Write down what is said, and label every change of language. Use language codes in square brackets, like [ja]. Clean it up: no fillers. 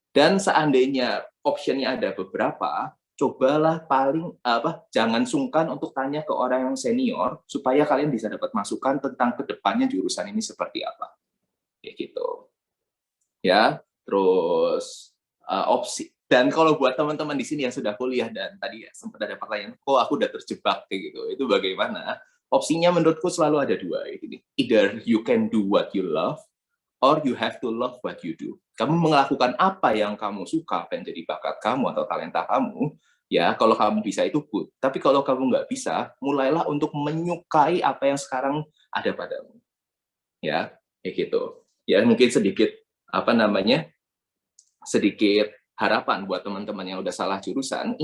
[id] Dan seandainya optionnya ada beberapa, cobalah jangan sungkan untuk tanya ke orang yang senior supaya kalian bisa dapat masukan tentang kedepannya jurusan ini seperti apa. Kayak gitu. Ya, terus opsi. Dan kalau buat teman-teman di sini yang sudah kuliah dan tadi ya sempat ada pertanyaan, kok aku udah terjebak kayak gitu, itu bagaimana? Opsinya menurutku selalu ada dua. [en] Either you can do what you love, or you have to love what you do. [id] Kamu melakukan apa yang kamu suka, apa yang jadi bakat kamu atau talenta kamu, ya kalau kamu bisa itu [en] good. [id] Tapi kalau kamu nggak bisa, mulailah untuk menyukai apa yang sekarang ada padamu. Ya, kayak gitu. Ya mungkin sedikit sedikit harapan buat teman-teman yang udah salah jurusan.